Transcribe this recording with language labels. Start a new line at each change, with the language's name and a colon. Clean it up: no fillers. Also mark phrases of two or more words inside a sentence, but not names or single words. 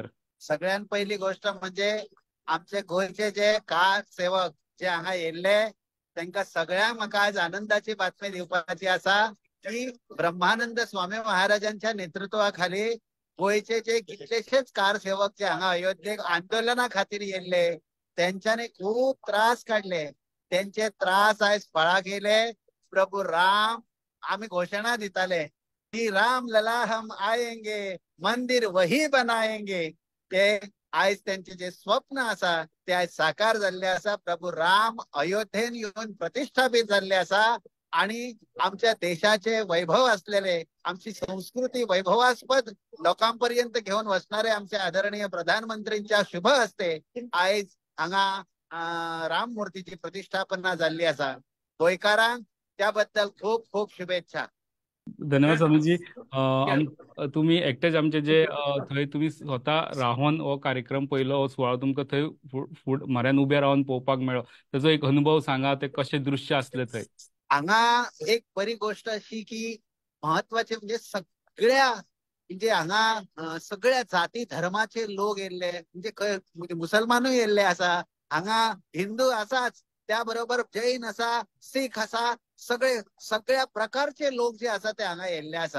Konkani: सगळ्यात पहिली गोष्ट म्हणजे आमचे गोयचे जे कार सेवक जे हांगा येयल्ले तांकां सगळ्यांक म्हाका आज आनंदाची बातमी दिवपाची आसा की ब्रह्मानंद स्वामी महाराजांच्या नेतृत्वाखाली गोयचे जे कितलेशेच कार सेवक जे हांगा अयोध्येक आंदोलना खातीर येयल्ले त्यांच्यानी खूप त्रास काढले। त्यांचे त्रास आयज फळाक येयले। प्रभू राम आम्ही घोषणा दिताले की
Hindi: राम लला हम आएंगे, मंदिर वही बनाएंगे।
Konkani: ते आयज त्यांचे जे स्वप्न आसा ते आज साकार झाले आसा। प्रभू राम अयोध्येन येऊन प्रतिष्ठापित झाले आसा आणि आमच्या देशाचे वैभव असलेले, आमची संस्कृती वैभवास्पद लोकांपर्यंत घेऊन वचणारे आमचे आदरणीय प्रधानमंत्रींच्या शुभ हस्ते आयज हांगा राम मूर्तीची प्रतिष्ठापना झाली आसा। गोंयकारांक त्याबद्दल खूप खूप शुभेच्छा। धन्यवाद स्वामीजी। तुम्ही एकटेच आमचे जे थंय तुम्ही स्वतः रावन हो कार्यक्रम पयलो, हो सुवाळो तुमकां थंय म्हऱ्यान उबे रावन पळोवपाक मेळ्ळो, ताचो एक अनुभव सांगा। ते कशे दृश्य आसले थंय? हांगा एक बरी गोष्ट अशी की महत्वाचे म्हणजे सगळ्या म्हणजे हांगा सगळ्या जाती धर्माचे लोक येयल्ले, म्हणजे मुसलमानूय येयल्ले आसा, हांगा हिंदू आसाच, त्याबरोबर जैन आसा, सीख आसा, सगळ्या प्रकारचे लोक जे आसा ते हांगा येयल्ले आसा।